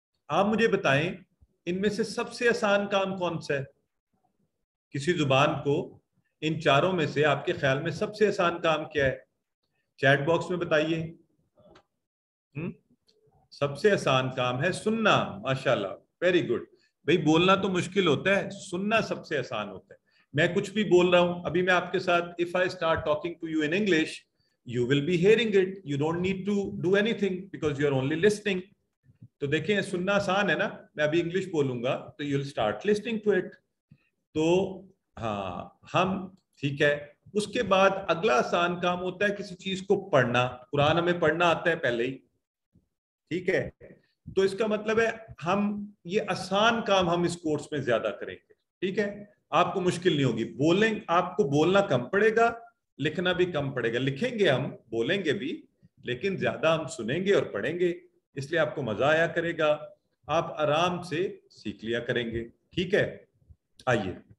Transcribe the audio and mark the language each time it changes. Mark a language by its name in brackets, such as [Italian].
[Urdu] آپ مجھے بتائیں ان میں سے سب سے آسان کام کون سا ہے؟ کسی زبان کو ان چاروں میں سے آپ کے خیال میں سب سے آسان کام کیا ہے؟ چیٹ باکس میں بتائیے۔ سب سے آسان کام ہے سننا، ماشاءاللہ، ویری گڈ۔ بھئی بولنا تو مشکل ہوتا ہے، سننا سب سے آسان ہوتا ہے۔ میں کچھ بھی بول رہا ہوں، ابھی میں آپ کے ساتھ [English] if I start talking to you in English, you will be hearing it. You don't need to do anything because you are only listening. [Urdu] تو دیکھیں سننا آسان ہے نا، میں ابھی انگلش بولوں گا تو [English] you'll start listening to it. [Urdu] تو ہاں ہم ٹھیک ہے، اس کے بعد اگلا آسان کام ہوتا ہے کسی چیز کو پڑھنا۔ قرآن ہمیں پڑھنا آتا ہے پہلے ہی، ٹھیک ہے، تو اس کا مطلب ہے ہم یہ آسان کام ہم اس کورس میں زیادہ کریں گے۔ ٹھیک ہے، آپ کو مشکل نہیں ہوگی، بولیں آپ کو بولنا کم پڑے گا، لکھنا بھی کم پڑے گا۔ لکھیں گے، ہم بولیں گے بھی، لیکن زیادہ ہم سنیں گے اور پڑھیں گے، اس لیے آپ کو مزہ آیا کرے گا، آپ آرام سے سیکھ لیا کریں گے۔ ٹھیک ہے، آئیے